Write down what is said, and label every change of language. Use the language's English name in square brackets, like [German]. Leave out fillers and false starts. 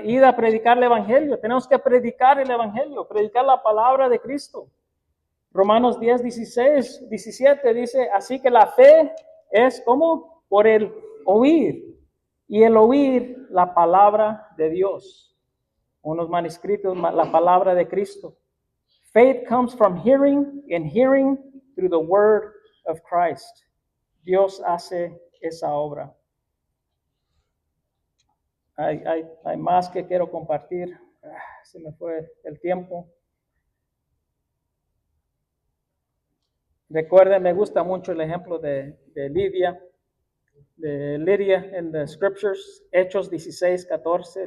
[Spanish] Ir a predicar el Evangelio. Tenemos que predicar el Evangelio, predicar la palabra de Cristo. Romanos 10, 16, 17 dice, así que la fe es como por el oír, y el oír la palabra de Dios. Unos manuscritos, la palabra de Cristo. [English] Faith comes from hearing, and hearing through the word of Christ. [Spanish] Dios hace esa obra. Hay más que quiero compartir. Se me fue el tiempo. Recuerden, me gusta mucho el ejemplo de Lidia en [English] the Scriptures, [Spanish] Hechos 16:14.